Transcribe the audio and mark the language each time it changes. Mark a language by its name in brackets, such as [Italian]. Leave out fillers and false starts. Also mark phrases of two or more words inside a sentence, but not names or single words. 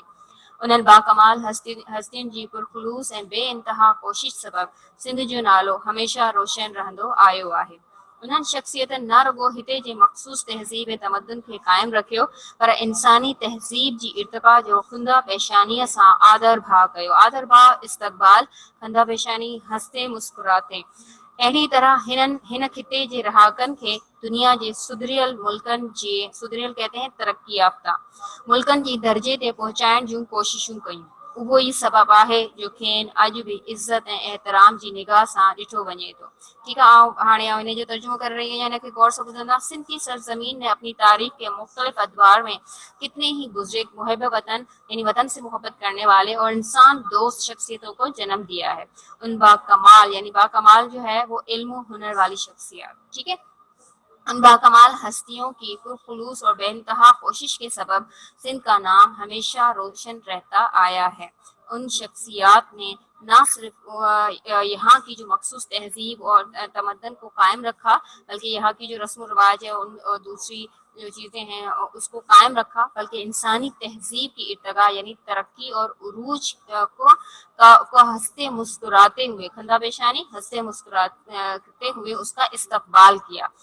[Sindhi] उन्हनि बाकमाल हस्तियुनि जी पुरखुलूस ऐं बेइंतहा कोशिश सबबि सिंध जो नालो हमेशह रोशन रहंदो आयो आहे। उन्हनि शख़्सियतनि न रुगो हिते जे मख़सूस तहज़ीब ऐं तमदन खे क़ाइमु रखियो पर इंसानी तहज़ीब जी इर्तिक़ा जो खुंदा पेशानीअ सां आदर भाव कयो। आदर भाव इस्तक़बाल खुंदा पेशानी [Urdu] ہنستے مسکراتے. [Sindhi] अहिड़ी तरह हिन खिते जे रहाकनि खे दुनिया जे सुधरियल मुल्कनि जे सुधरियल [Urdu] کہتے ہیں ترقی یافتہ [Sindhi] मुल्कनि जी दर्जे ते पहुचाइण जूं कोशिशूं कयूं। उहो ई सबबु आहे जो खेनि अॼु बि इज़त ऐं एहतराम जी निगाह सां ॾिठो वञे थो। ठीकु आहे। हाणे हिन जो तर्जुमो करे रही आहियां। हिनखे गौर से ॿुधंदा। [Urdu] سندھ کی سرزمین نے اپنی تاریخ کے مختلف ادوار میں کتنے ہی بزرگ محب وطن یعنی وطن سے محبت کرنے والے اور انسان دوست شخصیتوں کو جنم دیا ہے. ان باکمال یعنی باکمال جو ہے وہ علم ہنر والی شخصیت. ٹھیک ہے. ان باکمال ہستیوں کی پرخلوص اور بے انتہا کوشش کے سبب سندھ کا نام ہمیشہ روشن رہتا آیا ہے۔ ان شخصیات نے نہ صرف یہاں کی جو مخصوص تہذیب اور تمدن کو قائم رکھا، بلکہ یہاں کی جو رسم و رواج ہے اور دوسری جو چیزیں ہیں اس کو قائم رکھا، بلکہ انسانی تہذیب کی ارتقاء یعنی ترقی اور عروج کو ہنستے مسکراتے ہوئے، خندہ پیشانی ہنستے مسکراتے ہوئے اس کا استقبال کیا۔